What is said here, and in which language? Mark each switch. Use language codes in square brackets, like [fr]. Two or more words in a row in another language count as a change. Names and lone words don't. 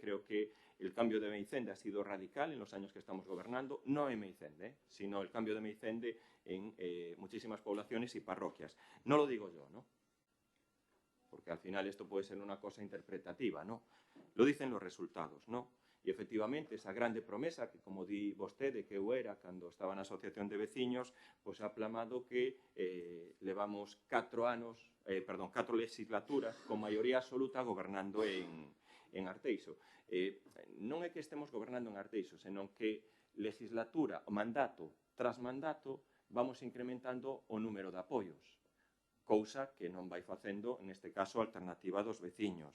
[es] Creo que el cambio de Meicende ha sido radical en los años que estamos gobernando, no en Meicende, sino el cambio de Meicende en muchísimas poblaciones y parroquias. No lo digo yo, ¿no? Porque al final esto puede ser una cosa interpretativa, ¿no? Lo dicen los resultados, ¿no? [gl] E, efectivamente, esa grande promesa que, como di vostede, que eu era cando estaba na Asociación de Veciños, pois ha plamado que levamos 4 legislaturas con maioría absoluta gobernando en Arteixo. Non é que estemos gobernando en Arteixo, senón que legislatura, mandato tras mandato, vamos incrementando o número de apoios, cousa que non vai facendo, neste caso, a alternativa dos veciños.